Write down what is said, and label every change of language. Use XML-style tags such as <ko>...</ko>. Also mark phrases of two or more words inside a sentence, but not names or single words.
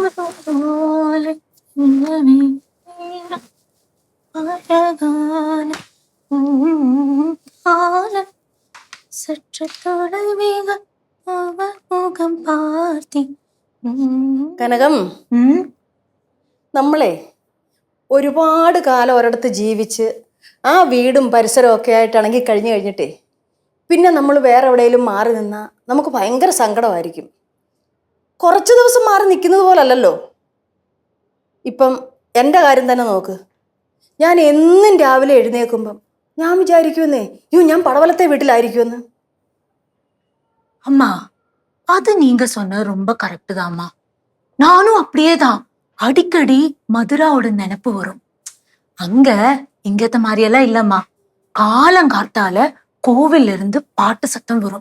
<ta>போலே நிலவே அழகான காலம் சற்று தொலைவேக அவர் முகம் பார்த்தி</ta> <ml>കനകം നമ്മളെ ഒരുപാട് കാലം ഒരിടത്ത് ജീവിച്ച് ആ വീടും പരിസരവും ഒക്കെ ആയിട്ടാണെങ്കിൽ കഴിഞ്ഞിട്ടേ പിന്നെ നമ്മൾ വേറെ എവിടെയെങ്കിലും മാറി നിന്നാൽ നമുക്ക് ഭയങ്കര സങ്കടമായിരിക്കും. കുറച്ച് ദിവസം മാറി നിൽക്കുന്നത് പോലല്ലല്ലോ. ഇപ്പം എൻ്റെ കാര്യം തന്നെ നോക്ക്. ഞാൻ എന്നും രാവിലെ എഴുന്നേൽക്കുമ്പം ഞാൻ വിചാരിക്കുമെന്നേ ഞാൻ പടവലത്തെ വീട്ടിലായിരിക്കുമെന്ന്.</ml> <ta>அம்மா அது நீங்க சொன்ன ரொம்ப கரெக்ட் தான்மா. நானும் அப்படியே தான். அடிக்கடி மதுராவோட நினைப்பு வரும். அங்க இங்கத்த மாதிரி எல்லாம் இல்லம்மா. காலங்காத்தால கோவில்ல இருந்து பாட்டு சத்தம் வரும்.</ta>